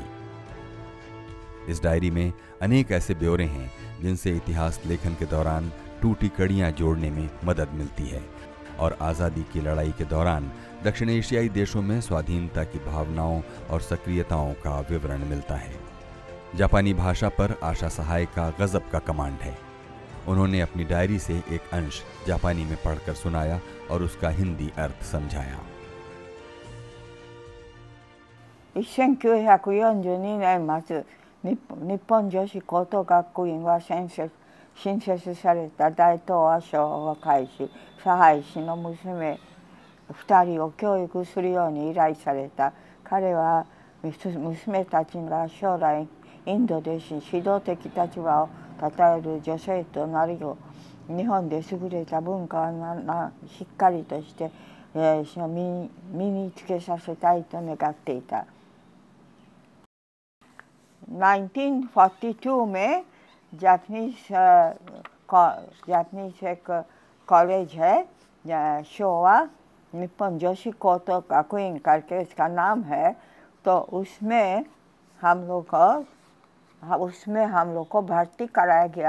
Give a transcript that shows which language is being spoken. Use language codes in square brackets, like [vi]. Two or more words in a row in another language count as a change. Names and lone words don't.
[hi] इस डायरी में अनेक ऐसे ब्यौरे हैं जिनसे इतिहास लेखन के दौरान टूटी कड़ियां जोड़ने में मदद मिलती है और आज़ादी की लड़ाई के दौरान दक्षिण एशियाई देशों में स्वाधीनता की भावनाओं और सक्रियताओं का विवरण मिलता है। जापानी भाषा पर आशा सहाय का गजब का कमांड है। उन्होंने अपनी डायरी से एक अंश जापानी में पढ़कर सुनाया और उसका हिंदी अर्थ समझाया। [ja] 1942 年末、日本女子高等学校院は新設された大東亜省を介し、差配氏の娘2人を教育するように依頼された。彼は娘たちが将来インドで指導的立場を称える女性となるよう、日本で優れた文化をしっかりとして身につけさせたいと願っていた。 [hi] 1942 में जापानीज एक कॉलेज है शोवा निप्पन जोशी कोतो गाकुइन करके इसका नाम है। तो उसमें हम लोग को भर्ती कराया गया।